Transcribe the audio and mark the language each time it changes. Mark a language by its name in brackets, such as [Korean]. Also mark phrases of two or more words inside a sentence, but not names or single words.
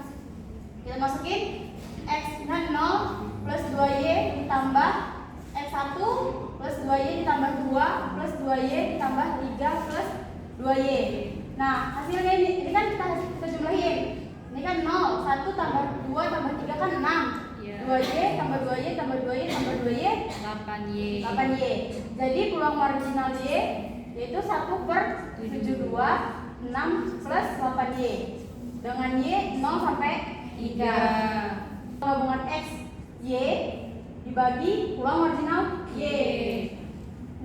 [Indonesian] Kita masukin x-nya 0 plus 2y ditambah x1 plus 2y ditambah 2 plus 2y ditambah 3 plus 2y. Nah, hasilnya ini kan kita jumlahin. Ini kan 0, 1 tambah 2 tambah 3 kan 6. 2y tambah 2y tambah 2y tambah 2y 8y. 8y. Jadi peluang marginal y yaitu 1/72 6 plus 8y dengan y 0 sampai 3. Gabungan x y dibagi peluang marginal y.